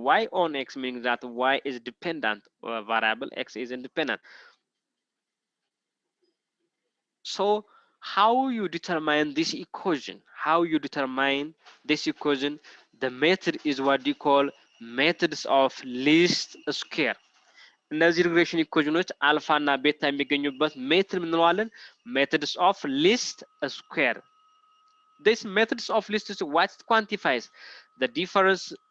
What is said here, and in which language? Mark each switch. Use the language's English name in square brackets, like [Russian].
[English] Y on x means that y is dependent variable, x is independent. So how you determine this equation? How you determine this equation? The method is what you call methods of least square. [Amharic] እነዚህ ሪግሬሽን ኢኩዌሽኖች አልፋ እና ቤታ የሚገኙበት ሜትድ ምንለዋለን? [English] methods of least square. This methods of least square, what quantifies the difference?